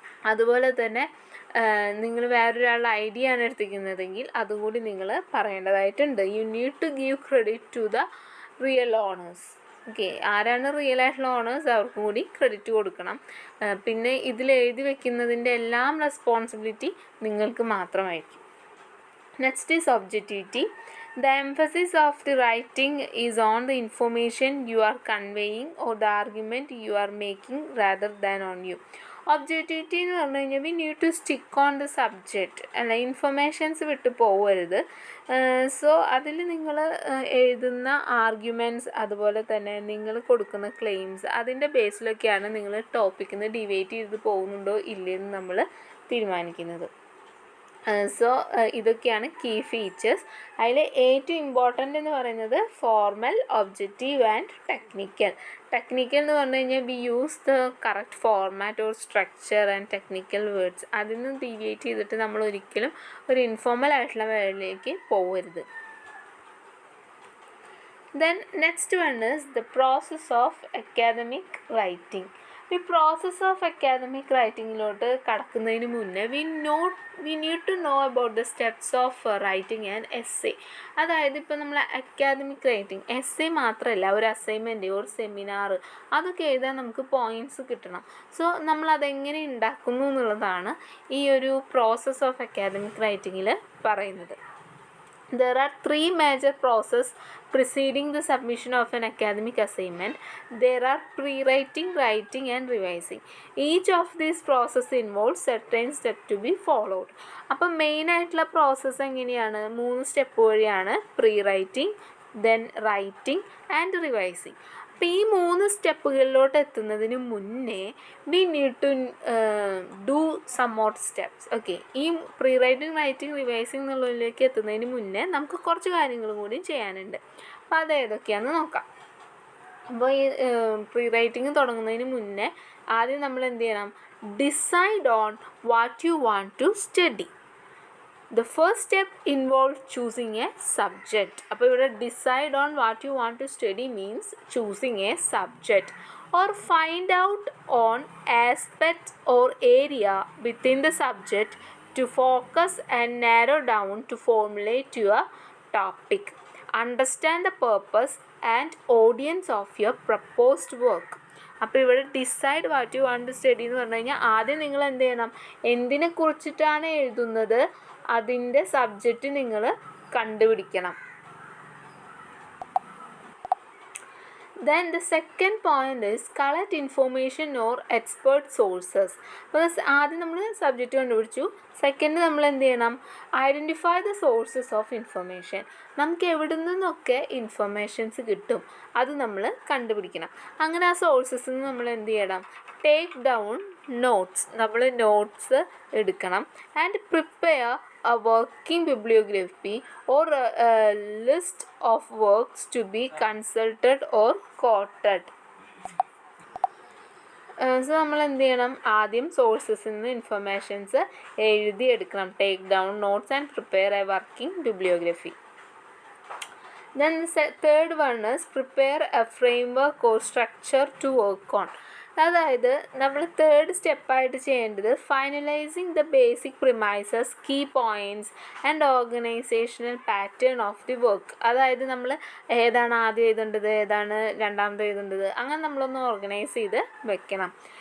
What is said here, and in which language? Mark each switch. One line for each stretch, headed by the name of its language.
Malayalam: അതുപോലെ തന്നെ നിങ്ങൾ വേറൊരാളുടെ ഐഡിയ ആണ് എടുത്തിരിക്കുന്നതെങ്കിൽ അതും കൂടി നിങ്ങൾ പറയേണ്ടതായിട്ടുണ്ട്.
English: You need to give credit to the real owners.
Malayalam: Okay, ആരാണ് റിയൽ ആയിട്ടുള്ള ഓണേഴ്സ് അവർക്കും കൂടി ക്രെഡിറ്റ് കൊടുക്കണം. പിന്നെ ഇതിൽ എഴുതി വെക്കുന്നതിൻ്റെ എല്ലാം റെസ്പോൺസിബിലിറ്റി നിങ്ങൾക്ക് മാത്രമായിരിക്കും.
English: Next is objectivity. The emphasis of the writing is on the information you are conveying or the argument you are making rather than on you.
Malayalam: Objectivity എന്ന് പറഞ്ഞു കഴിഞ്ഞാൽ
English: we need to stick on the subject,
Malayalam: അല്ല informations വിട്ട് പോകരുത്. So അതിൽ നിങ്ങൾ എഴുതുന്ന arguments അതുപോലെ തന്നെ നിങ്ങൾ കൊടുക്കുന്ന ക്ലെയിംസ് അതിൻ്റെ ബേസിലൊക്കെയാണ് നിങ്ങൾ ടോപ്പിക്കിൽ നിന്ന് ഡിവൈറ്റ് ചെയ്ത് പോകുന്നുണ്ടോ ഇല്ലയെന്ന് നമ്മൾ തീരുമാനിക്കുന്നത്. സോ ഇതൊക്കെയാണ് കീ ഫീച്ചേഴ്സ്. അതിൽ ഏറ്റവും ഇമ്പോർട്ടൻ്റ് എന്ന് പറയുന്നത് formal, objective and technical.
English: technical
Malayalam: എന്ന് പറഞ്ഞു കഴിഞ്ഞാൽ
English: We use the correct format or structure and technical words.
Malayalam: അതിൽ നിന്ന് ഡീവിയേറ്റ് ചെയ്തിട്ട് നമ്മൾ ഒരിക്കലും ഒരു ഇൻഫോർമൽ ആയിട്ടുള്ള വേർഡിലേക്ക് പോകരുത്.
English: Then next one is the process of academic writing.
Malayalam: ഈ പ്രോസസ് ഓഫ് അക്കാദമിക് റൈറ്റിങ്ങിലോട്ട് കടക്കുന്നതിന് മുന്നേ
English: We need to know about the steps of writing and essay.
Malayalam: അതായത് ഇപ്പോൾ നമ്മൾ അക്കാദമിക് റൈറ്റിംഗ് എസ്സേ മാത്രമല്ല, ഒരു അസൈൻമെൻറ്റ് ഒരു സെമിനാർ അതൊക്കെ എഴുതാൻ നമുക്ക് പോയിൻറ്റ്സ് കിട്ടണം. സോ നമ്മളതെങ്ങനെ ഉണ്ടാക്കുന്നു എന്നുള്ളതാണ് ഈ ഒരു പ്രോസസ് ഓഫ് അക്കാദമിക് റൈറ്റിങ്ങിൽ പറയുന്നത്.
English: There are 3 major processes preceding the submission of an academic assignment. There are pre-writing, writing and revising. Each of these processes involves certain steps to be followed.
Malayalam: അപ്പോൾ മെയിനായിട്ടുള്ള process എങ്ങനെയാണ്? 3 step വഴിയാണ്.
English: Pre writing, then writing and revising.
Malayalam: അപ്പോൾ ഈ 3 സ്റ്റെപ്പുകളിലോട്ട് എത്തുന്നതിന് മുന്നേ
English: We need to do some more steps.
Malayalam: Okay, ഈ pre writing, writing, revising എന്നുള്ളതിലേക്ക് എത്തുന്നതിന് മുന്നേ നമുക്ക് കുറച്ച് കാര്യങ്ങളും കൂടി ചെയ്യാനുണ്ട്. അപ്പോൾ അത് ഏതൊക്കെയാണെന്ന് നോക്കാം. അപ്പോൾ ഈ പ്രീ റൈറ്റിംഗ് തുടങ്ങുന്നതിന് മുന്നേ ആദ്യം നമ്മൾ എന്ത് ചെയ്യണം?
English: Decide on what you want to study. The first step involves choosing a subject.
Malayalam: അപ്പോൾ ഇവിടെ
English: decide on what you want to study means choosing a subject or find out on aspect or area within the subject to focus and narrow down to formulate your topic. Understand the purpose and audience of your proposed work.
Malayalam: അപ്പോൾ ഇവിടെ decide what you want to study എന്ന് പറഞ്ഞു കഴിഞ്ഞാൽ ആദ്യം നിങ്ങൾ എന്ത് ചെയ്യണം? എന്തിനെ കുറിച്ചിട്ടാണ് എഴുതുന്നത് അതിൻ്റെ സബ്ജക്റ്റ് നിങ്ങൾ കണ്ടുപിടിക്കണം.
English: Then the second point is collect information or expert sources.
Malayalam: അപ്പോൾ ആദ്യം നമ്മൾ സബ്ജക്റ്റ് കണ്ടുപിടിച്ചു. സെക്കൻഡ് നമ്മൾ എന്ത് ചെയ്യണം?
English: Identify the sources of information.
Malayalam: നമുക്ക് എവിടെ നിന്നൊക്കെ ഇൻഫർമേഷൻസ് കിട്ടും അത് നമ്മൾ കണ്ടുപിടിക്കണം. അങ്ങനെ ആ സോഴ്സസിൽ നിന്ന് നമ്മൾ എന്ത് ചെയ്യണം?
English: Take down notes.
Malayalam: നമ്മൾ നോട്ട്സ് എടുക്കണം.
English: And prepare a working bibliography or a list of works to be consulted or quoted.
Malayalam: So നമ്മൾ എന്ത് ചെയ്യണം? ആദ്യം സോഴ്സസിൽ നിന്ന് informations എഴുതിയെടുക്കണം.
English: Take down notes and prepare a working bibliography. Then the third one is prepare a framework or structure to work on.
Malayalam: അതായത് നമ്മൾ third സ്റ്റെപ്പായിട്ട് ചെയ്യേണ്ടത്
English: Finalising the basic premises, key points and organisational pattern of the work.
Malayalam: അതായത് നമ്മൾ ഏതാണ് ആദ്യം എഴുതേണ്ടത്, ഏതാണ് രണ്ടാമത് എഴുതേണ്ടത്, അങ്ങനെ നമ്മളൊന്ന് ഓർഗനൈസ് ചെയ്ത് വെക്കണം.